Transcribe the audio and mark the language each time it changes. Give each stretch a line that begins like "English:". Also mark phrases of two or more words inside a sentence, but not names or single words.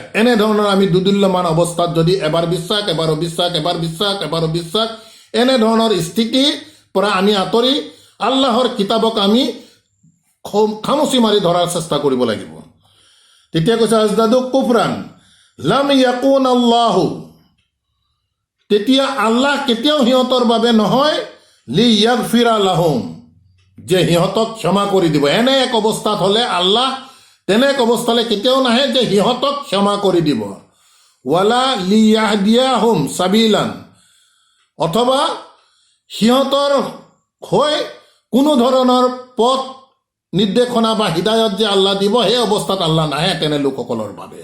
Assamese: এনেধৰণৰ আমি দুদুল্যমান অৱস্থাত যদি এবাৰ বিশ্বাস, এবাৰ অবিশ্বাস, এবাৰ বিশ্বাস, এবাৰ অবিশ্বাস, এনেধৰণৰ স্থিতিৰ পৰা আমি আঁতৰি আল্লাহৰ কিতাপক আমি খামুচি মাৰি ধৰাৰ চেষ্টা কৰিব লাগিব। তেতিয়া কৈছে
Arabic: ازدادوا كفرا لم يكن الله,
Assamese: তেতিয়া আল্লাহ কেতিয়াও সিহঁতৰ বাবে নহয়
Arabic: ليغفر لهم,
Assamese: যে সিহঁতক ক্ষমা কৰি দিব। এনে এক অৱস্থাত হ'লে আল্লাহ তেনে এক অৱস্থালৈ কেতিয়াও নাহে যে সিহঁতক ক্ষমা কৰি দিব।
Arabic: ولا ليهديهم سبيلا,
Assamese: অথবা সিহঁতৰ হৈ কোনো ধৰণৰ পথ নিৰ্দেশনা বা হৃদায়ত যে আল্লাহ দিব, সেই অৱস্থাত আল্লাহ নাহে তেনে লোকসকলৰ বাবে।